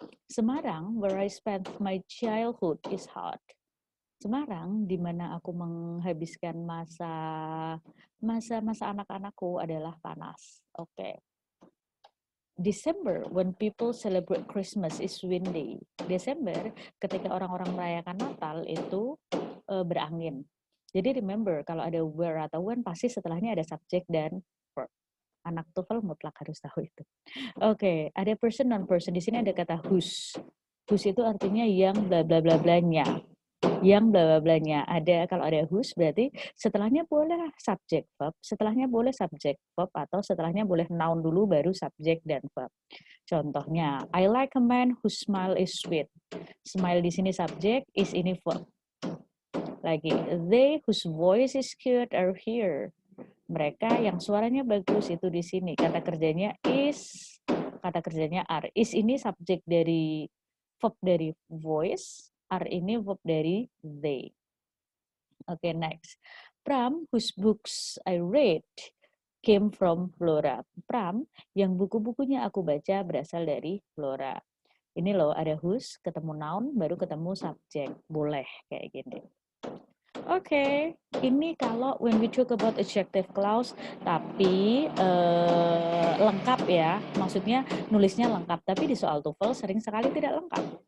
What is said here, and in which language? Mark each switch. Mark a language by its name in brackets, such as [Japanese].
[English] Semarang, where I spent my childhood is hot. [Indonesian] Semarang, di mana aku menghabiskan masa anak-anakku adalah panas. Oke. [English] December, when people celebrate Christmas is windy. [Indonesian] Desember, ketika orang-orang merayakan Natal itu berangin. Jadi remember, kalau ada where atau when, pasti setelahnya ada subject dan verb. Anak TOEFL mutlak harus tahu itu. Oke, ada person non-person. Di sini ada kata whose. Whose itu artinya yang bla bla bla blanya. Yang bla bla blanya. Kalau ada whose berarti setelahnya boleh subject verb, atau setelahnya boleh noun dulu baru subject dan verb. Contohnya, [English] I like a man whose smile is sweet. Smile di sini subject, is ini verb. [Indonesian] Lagi, [English] they whose voice is cute are here. [Indonesian] Mereka yang suaranya bagus itu di sini. Kata kerjanya is, kata kerjanya are. Is ini subject dari verb dari voice, are ini verb dari they. [English] Oke, next. Pram, whose books I read came from Flora. [Indonesian] Pram, yang buku-bukunya aku baca berasal dari Flora. Ini loh, ada whose, ketemu noun, baru ketemu subject. Boleh kayak gini. Oke, ini kalau [English] when we talk about adjective clause, [Indonesian] tapi lengkap ya, maksudnya nulisnya lengkap, tapi di soal TOEFL sering sekali tidak lengkap.